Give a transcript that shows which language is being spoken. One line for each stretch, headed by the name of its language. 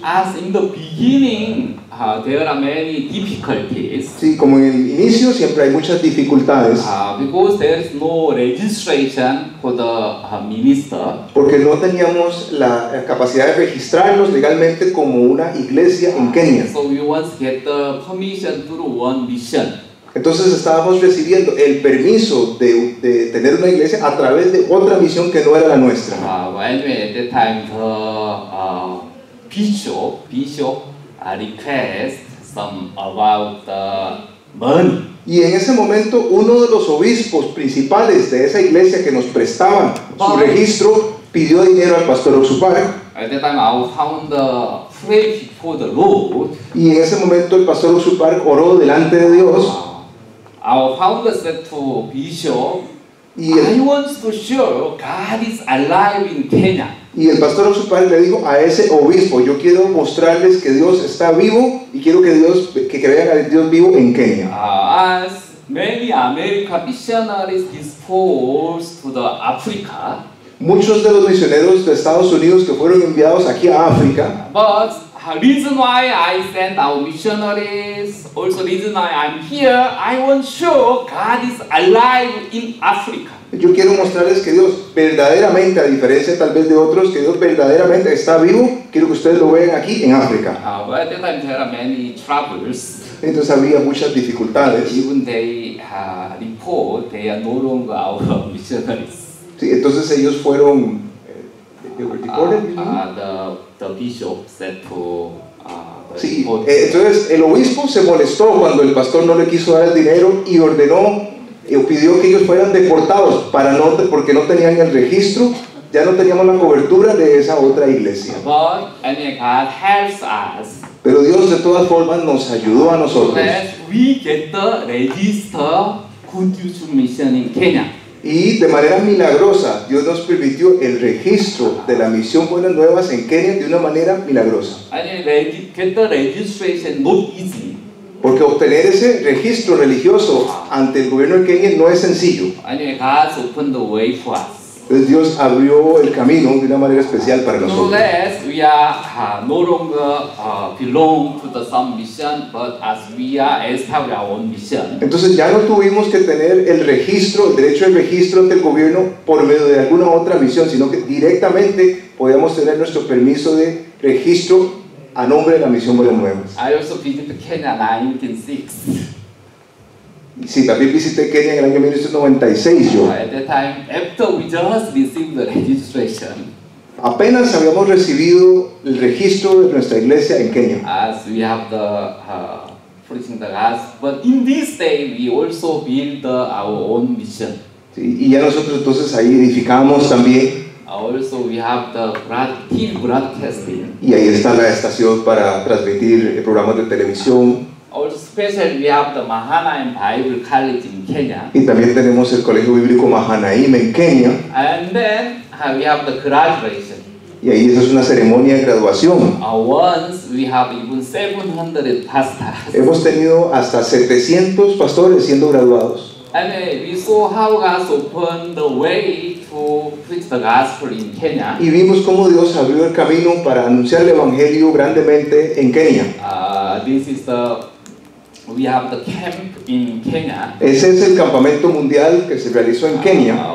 English: As in the beginning, there are many difficulties.
Spanish: Sí, como en el inicio siempre hay muchas dificultades.
English: Because there is no registration for the minister.
Spanish: Porque no teníamos la capacidad de registrarnos legalmente como una iglesia en Kenia.
English: So we once get the permission through one mission.
Spanish: Entonces estábamos recibiendo el permiso de tener una iglesia a través de otra misión que no era la nuestra.
English: Anyway, at that time, the bishop request some about the money.
Spanish: Y en ese momento uno de los obispos principales de esa iglesia que nos prestaban su registro pidió dinero al pastor Oxupar.
English: At that time, our founder prayed before the Lord.
Spanish: Y en ese momento el pastor Oxupar oró delante de Dios.
English: Our founder said to Bishop,
Spanish: Y
English: I want to show God is alive in Kenya.
Spanish: Y el pastor Oxupar le dijo a ese obispo, yo quiero mostrarles que Dios está vivo y quiero que vean a Dios vivo en Kenia.
English: As many American missionaries disposed to the Africa,
Spanish: Muchos de los misioneros de Estados Unidos que fueron enviados aquí a África,
English: but the reason why I sent our missionaries, also reason why I'm here, I want to show God is alive in Africa.
Spanish: yo quiero mostrarles que Dios verdaderamente, a diferencia tal vez de otros, que Dios verdaderamente está vivo. Quiero que ustedes lo vean aquí en África.
English: But at that time there are many troubles.
Spanish: Entonces había muchas dificultades.
English: Even they report they are no longer our missionaries.
Spanish: Sí, entonces ellos fueron
English: The bishop said to the
Spanish: Sí,
English: report,
Spanish: entonces el obispo se molestó cuando el pastor no le quiso dar el dinero y ordenó, pidió que ellos fueran deportados porque no tenían el registro, ya no teníamos la cobertura de esa otra iglesia.
English: but anyway, God helps us
Spanish: Pero Dios de todas formas nos ayudó a
English: so
Spanish: nosotros.
English: that we get the register Good News Mission in Kenya.
Spanish: Y de manera milagrosa, Dios nos permitió el registro de la misión Buenas Nuevas en Kenia de una manera milagrosa.
English: Anyway, get the registration not easy.
Spanish: Porque obtener ese registro religioso ante el gobierno de Kenia no es sencillo.
English: Anyway, God opened the way for us.
Spanish: Entonces Dios abrió el camino de una manera especial para
English: So
Spanish: nosotros.
English: that we are no longer belong to the some mission, but as we are establish our own mission.
Spanish: Entonces ya no tuvimos que tener el registro, el derecho de registro ante el gobierno por medio de alguna otra misión, sino que directamente podíamos tener nuestro permiso de registro a nombre de la misión Buenas Nuevas.
English: I also visited Kenya in 1906.
Spanish: Y sí, también visité Kenia en el año 1996 yo.
English: At that time, after we just received the registration,
Spanish: Apenas habíamos recibido el registro de nuestra iglesia en Kenia.
English: as we have the preaching the gospel, but in this day we also build our own mission.
Spanish: Sí, y ya nosotros entonces ahí edificamos también.
English: Also, we have the TV broadcasting.
Spanish: Y ahí está la estación para transmitir programas de televisión.
English: Also, especially we have the Mahanaim Bible College in Kenya.
Spanish: Y también tenemos el Colegio Bíblico Mahanaim en Kenia.
English: And then we have the graduation.
Spanish: Y ahí esa es una ceremonia de graduación.
English: Once we have even 700 pastors.
Spanish: Hemos tenido hasta 700 pastores siendo graduados.
English: And we saw how God opened the way to preach the gospel in Kenya.
Spanish: Y vimos cómo Dios abrió el camino para anunciar el Evangelio grandemente en Kenia.
English: We have the camp in Kenya.
Spanish: Ese es el campamento mundial que se realizó en Kenia.